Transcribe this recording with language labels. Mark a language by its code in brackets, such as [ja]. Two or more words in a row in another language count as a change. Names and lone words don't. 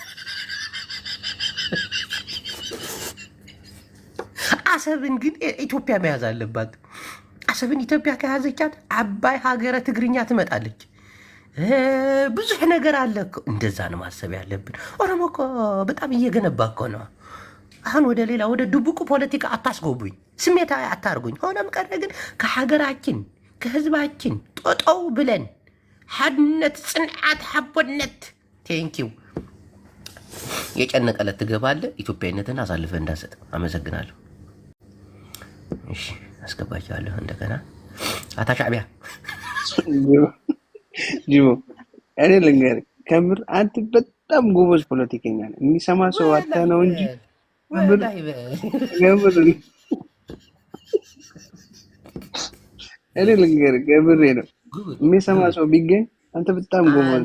[am] አሰብን ግን ኢትዮጵያ መያዝ አለባት። አሰብን ኢትዮጵያ ከያዘቻት አባይ ሀገረ ትግርኛ ትመጣለች። ብዙ ነገር አለ። እንደዛ ነው ማሰብ ያለብን። ኦሮሞ እኮ በጣም እየገነባ እኮ ነው። አሁን ወደ ሌላ ወደ ድቡቁ ፖለቲካ አታስጎቡኝ፣ ስሜታዊ አታርጉኝ። ሆነም ቀረ ግን ከሀገራችን ከህዝባችን ጦጦው ብለን [ti] ሓድነት፣ ጽንዓት፣ ሓቦነት [am] ቴንኪው የጨነቀለት ትገባለህ። ኢትዮጵያዊነትን አሳልፈህ እንዳሰጥ አመሰግናለሁ። እሺ አስገባቸዋለሁ። እንደገና አታሻዕቢያ ጅቦ እኔ ልንገርህ ከምር አንተ በጣም ጎበዝ ፖለቲከኛ ነህ። የሚሰማ ሰው አታ ነው እንጂ እኔ ልንገርህ ከምሬ ነው። የሚሰማ ሰው ቢገኝ አንተ በጣም ጎበዝ